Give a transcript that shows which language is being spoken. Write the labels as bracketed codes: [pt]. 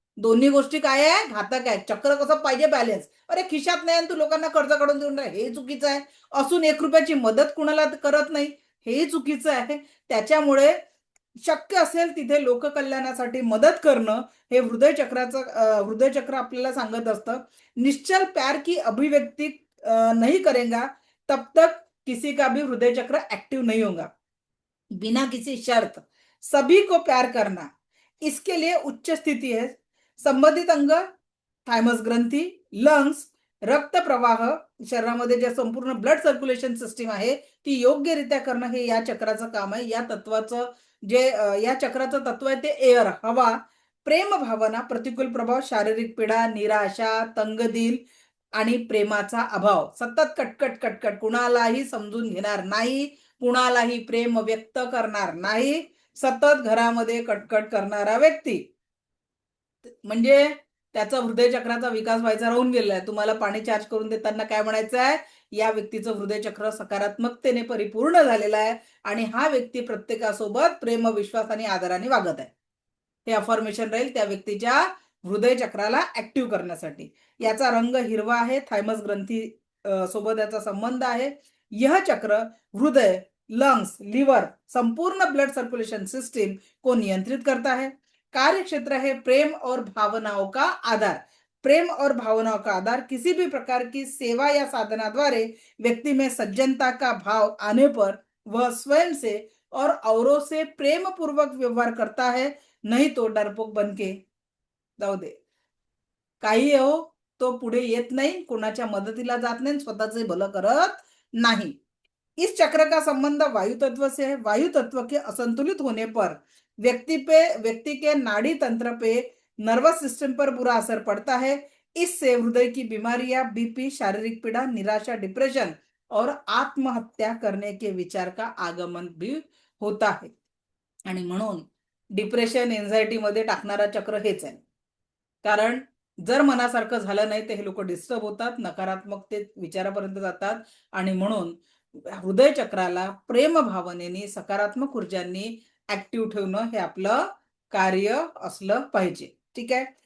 [mr] दोन्ही गोष्टी काय आहे? घातक आहे. चक्र कसं पाहिजे? बॅलन्स. अरे खिशात नाही आणि तू लोकांना कर्ज काढून देऊन हे चुकीचं आहे. असून 1 रुपयाची मदत कुणाला करत नाही, हे चुकीचं आहे. त्याच्यामुळे शक्य असेल तिथे लोककल्याणासाठी मदत करणं हे हृदय चक्र आपल्याला सांगत असतं. [hi] निश्चल प्यार की अभिव्यक्ति नहीं करेगा तब तक किसी का भी हृदय चक्र एक्टिव नहीं होगा. बिना किसी शर्त सभी को प्यार करना, इसके लिए उच्च स्थिती है. [mr] संबंधित अंग, थायमस ग्रंथी, लंग्स, रक्त प्रवाह, शरीरामध्ये जे संपूर्ण ब्लड सर्क्युलेशन सिस्टीम आहे ती योग्यरित्या करणं हे या चक्राचं काम आहे. या तत्वाचं या चक्राचं तत्व आहे ते एअर, हवा. प्रेम भावना, प्रतिकूल प्रभाव, शारीरिक पीडा, निराशा, तंगदिल आणि प्रेमाचा अभाव. सतत कटकट कटकट, कुणालाही समजून घेणार नाही, कुणालाही प्रेम व्यक्त करणार नाही, सतत घरामध्ये कटकट करणारा व्यक्ती म्हणजे त्याचा हृदय चक्राचा विकास व्हायचा राहून गेलेला आहे. तुम्हाला पाणी चार्ज करून देताना काय म्हणायचं आहे? या व्यक्तीचं हृदय चक्र सकारात्मकतेने परिपूर्ण झालेलं आहे आणि हा व्यक्ती प्रत्येकासोबत प्रेम, विश्वास आणि आदराने वागत आहे. हे अफर्मेशन राहील त्या व्यक्तीच्या हृदय चक्राला ऍक्टिव्ह करण्यासाठी. याचा रंग हिरवा आहे. थायमस ग्रंथी सोबत याचा संबंध आहे. [hi] यह चक्र हृदय, लंग्स, लिवर, संपूर्ण ब्लड सर्कुलेशन सिस्टम को नियंत्रित करता है. कार्य क्षेत्र है प्रेम और भावनाओं का आधार. प्रेम और भावनाओं का आधार, किसी भी प्रकार की सेवा या साधना द्वारे व्यक्ति में सज्जनता का भाव आने पर वह स्वयं से और औरों से प्रेम पूर्वक व्यवहार करता है, नहीं तो डरपोक बनके जाऊ दे. [mr] काही हो, तो पुढे येत नाही, कोणाच्या मदतीला जात नहीं, स्वतःचे भलं करत नहीं. [hi] इस चक्र का संबंध वायु तत्व से है. वायु तत्व के असंतुलित होने पर व्यक्ति के नाड़ी तंत्र पे, नर्वस सिस्टम पर बुरा असर पड़ता है. इससे हृदय की बीमारियां, बीपी, शारीरिक पीड़ा, निराशा, डिप्रेशन और आत्महत्या करने के विचार का आगमन भी होता है. [mr] आणि म्हणून डिप्रेशन, एन्झायटी मध्ये टाकणारा चक्र हेच आहे. कारण जर मनासारखं झालं नाही तर हे लोक डिस्टर्ब होतात, नकारात्मक ते विचारापर्यंत जातात. आणि म्हणून हृदय चक्राला प्रेम भावनेनी, सकारात्मक ऊर्जांनी ऍक्टिव्ह ठेवणं हे आपलं कार्य असलं पाहिजे. ठीक आहे.